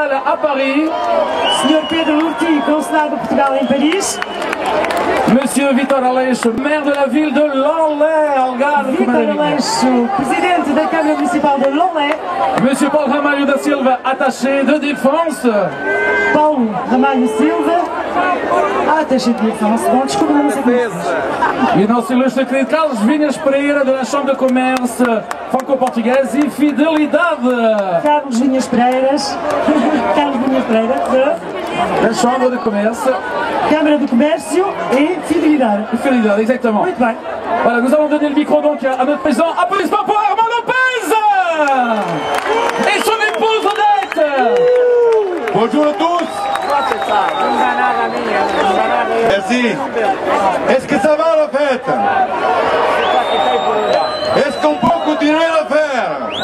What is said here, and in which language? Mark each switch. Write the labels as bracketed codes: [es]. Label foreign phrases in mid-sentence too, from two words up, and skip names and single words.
[fr] à Paris. [pt] Sr. Pedro Urti, consulado de Portugal em Paris. [fr] Monsieur Vitor Aleixo, maire de la ville de Lolé, Algarve. [pt] Vitor Aleixo, presidente da Câmara Municipal de Lolé. [fr] Monsieur Paul Ramalho da Silva, attaché de défense. Paulo Ramalho Silva, attaché de défense. [pt] Bom, desculpa, não sei E nosso ilustre querido Carlos Vinhas Pereira, da [fr] Chambre de Commerce franco-portugaise [pt] e Fidelidade. Carlos Vinhas Pereiras. Carlos Vinhas Pereira, [fr] da Chambre de Commerce. [pt] Câmara de Comércio et Fidelidade. [fr] Fidelidade, exactement. [pt] Muito bem. [fr] Voilà, nous allons donner le micro donc à notre président. Applaudissements pour Armand Lopez et son épouse Odette. Bonjour à tous. Merci. Est-ce que ça va la fête? Est-ce qu'on peut continuer à faire?